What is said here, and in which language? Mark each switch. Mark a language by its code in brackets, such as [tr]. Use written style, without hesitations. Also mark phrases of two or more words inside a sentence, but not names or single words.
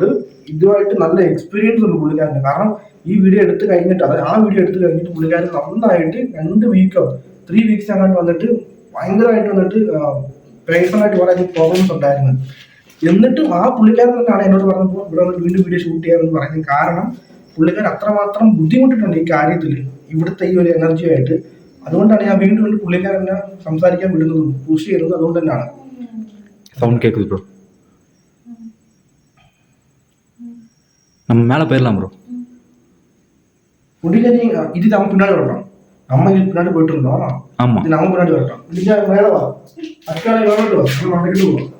[ml] ഇതുമായിട്ട് നല്ല എക്സ്പീരിയൻസ് ഉണ്ട് പുള്ളിക്കാരന്. കാരണം ഈ വീഡിയോ എടുത്ത് കഴിഞ്ഞിട്ട് ആ വീഡിയോ എടുത്ത് കഴിഞ്ഞിട്ട് പുള്ളിക്കാരൻ നന്നായിട്ട് 2 വീക്കോ 3 വീക്സ് അങ്ങോട്ട് വന്നിട്ട് ഭയങ്കരമായിട്ട് വന്നിട്ട് പേഴ്സണലായിട്ട് കുറെ പ്രോബ്ലംസ് ഉണ്ടായിരുന്നു. എന്നിട്ടും ആ പുള്ളിക്കാരൻ തന്നെയാണ് എന്നോട് പറഞ്ഞപ്പോൾ ഇവിടെ വന്നിട്ട് വീണ്ടും വീഡിയോ ഷൂട്ട് ചെയ്യാമെന്ന് പറയുന്നത്. കാരണം പുള്ളിക്കാരൻ അത്രമാത്രം ബുദ്ധിമുട്ടിട്ടുണ്ട് ഈ കാര്യത്തിൽ, ഇവിടുത്തെ ഈ ഒരു എനർജിയായിട്ട്. അതുകൊണ്ടാണ് ഞാൻ വീണ്ടും വീണ്ടും പുള്ളിക്കാരനെ സംസാരിക്കാൻ വിടുന്നതും പുഷ് ചെയ്യുന്നതും അതുകൊണ്ട് തന്നെയാണ്. [ta] சவுண்ட் கேட்குது ப்ரோ, நம்ம மேலே போயிடலாம் ப்ரோ. புள்ளிக்காரி இது நம்ம பின்னாடி வரட்டும், நம்ம இது பின்னாடி போயிட்டு இருந்தோம். ஆமா, இது நம்ம பின்னாடி வரட்டும். புள்ளிக்கா மேலே வா, அக்காலை வரட்டும், நம்ம நடக்கிட்டு போவோம்.